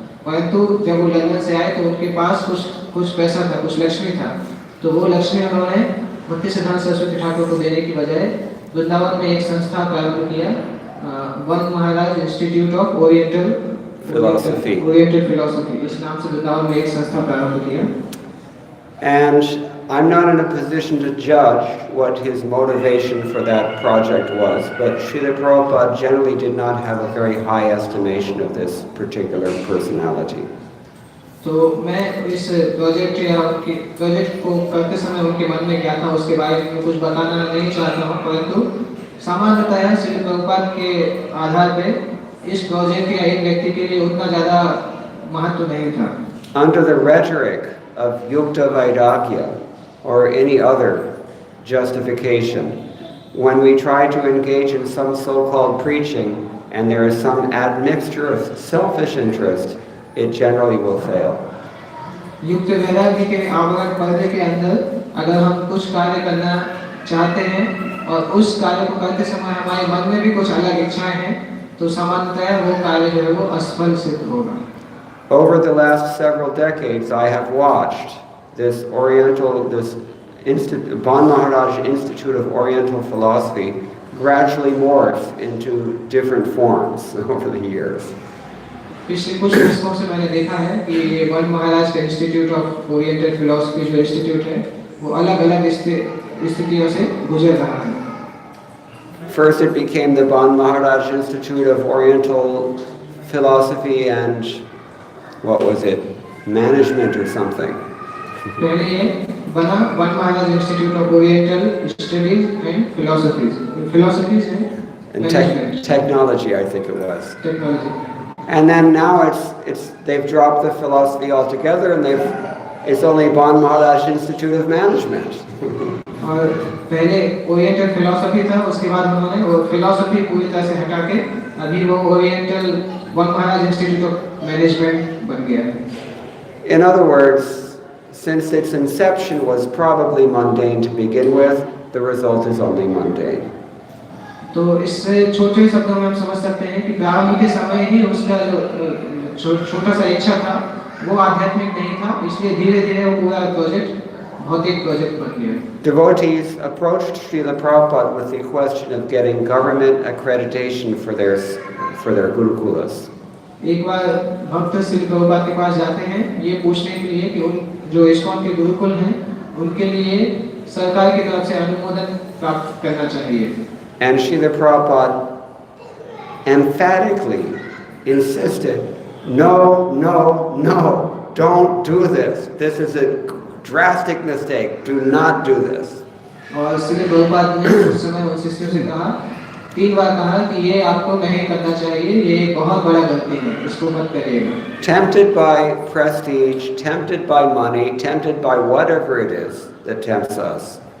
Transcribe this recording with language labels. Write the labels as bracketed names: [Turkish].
[Hindi] परंतु जब वो लंदन से आए तो उनके पास कुछ पैसा था, कुछ लक्ष्मी था। तो वो लक्ष्मी उन्होंने भक्तिसिद्धांत सरस्वती ठाकुर को देने की बजाय वृंदावन में एक संस्था प्रारंभ किया, one Maharaj institute of oriental philosophy, इस नाम से वृंदावन में एक संस्था प्रारंभ किया। [English] And I'm not in a position to judge what his motivation for that project was, but Srila Prabhupada generally did not have a very high estimation of this particular personality. [Hindi] तो मैं इस प्रोजेक्ट को करते समय उनके मन में क्या था उसके बारे में कुछ बताना नहीं चाहता हूँ, परंतु सामान्यतः श्री प्रभुपाद के आधार पे इस प्रोजेक्ट या एक व्यक्ति के लिए उतना ज़्यादा महत्व नहीं था। [English] Under the rhetoric of Yukta Vairagya or any other justification, when we try to engage in some so-called preaching and there is some admixture of selfish interest, it generally will fail. [Hindi] युक्त वैराग्य के आवरण पर्दे के अंदर अगर हम कुछ कार्य करना चाहते हैं और उस कार्य को करते समय हमारे मन में भी कुछ अलग इच्छाएं हैं, तो सामान्यतः वो कार्य जो है वो असफल सिद्ध होगा। [English] Over the last several decades, I have watched this Ban Maharaj Institute of Oriental Philosophy gradually morph into different forms over the years. [Hindi] पिछले कुछ दशकों से मैंने देखा है कि ये वन महाराज का इंस्टीट्यूट ऑफ ओरिएंटल फिलॉसफी जो इंस्टीट्यूट है वो अलग-अलग स्थितियों से गुजर रहा है। [English] First it became the Ban Maharaj Institute of Oriental Philosophy and what was it? Management or something. [Hindi] पहले ये बना one Maharaj institute of oriental studies and philosophies [English] and technology, I think it was. Technology. And then now they've dropped the philosophy altogether and it's only Ban Maharaj Institute of Management. [Hindi] और पहले oriental philosophy था, उसके बाद उन्होंने वो philosophy पूरी तरह से हटा के अभी वो oriental one Maharaj institute of management बन गया है। [English] In other words, since its inception was probably mundane to begin with, the result is only mundane. [Hindi] तो इससे छोटे शब्दों में हम समझ सकते हैं कि प्रारंभ के समय ही उसका जो छोटा सा इच्छा था वो आध्यात्मिक नहीं था, इसलिए धीरे-धीरे वो पूरा प्रोजेक्ट भौतिक प्रोजेक्ट बन गया। [English] Devotees approached Srila Prabhupada with the question of getting government accreditation for their gurukulas. [Hindi] एक बार भक्त श्री प्रभुपाद के पास जाते हैं ये पूछने के लिए कि उन जो इस्कॉन के गुरुकुल हैं उनके लिए सरकार की तरफ से अनुमोदन प्राप्त करना चाहिए। [English] And Srila Prabhupada emphatically insisted, no, don't do this. This is drastic mistake. Do not do this. [Hindi] और श्रील प्रभुपाद ने उस समय उन शिष्यों से कहा, 3 बार कहा कि ये आपको नहीं करना चाहिए, ये एक बहुत बड़ा गलती है, इसको मत करिएगा। [English] Tempted by prestige, tempted by money, tempted by whatever it is that tempts us.